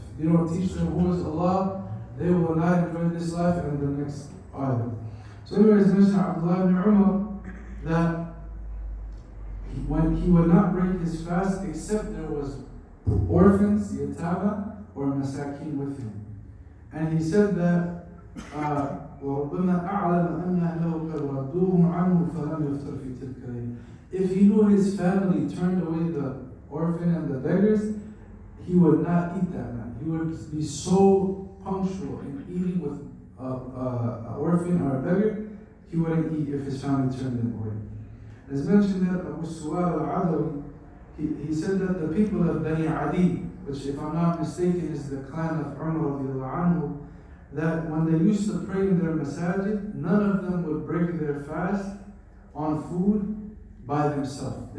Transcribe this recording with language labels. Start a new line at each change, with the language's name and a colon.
English: If you don't teach them who is Allah, they will not enjoy this life and the next either. So anyways, mentioned Abdullah ibn Umar that when he would not break his fast except there was orphans, yatama, or masakeen with him. And he said that
Arabic: وَرُبَّمَا أَعْلَمَ أَنَّ أَهْلَهُ قَدْ رَدُّوهُ عَنْهُ فَلَمْ يُفْطِرْ فِي تِلْكَ اللَّيْلَةِ.
English: If he knew his family turned away the orphan and the beggars, he would not eat that night. He would be so punctual in eating with an orphan or a beggar, he wouldn't eat if his family turned him away. As mentioned that Abu Suwal al-Adawi, he said that the people of Bani Adi, which if I'm not mistaken is the clan of Umar radiallahu anhu, that when they used to pray in their masajid, none of them would break their fast on food by themselves.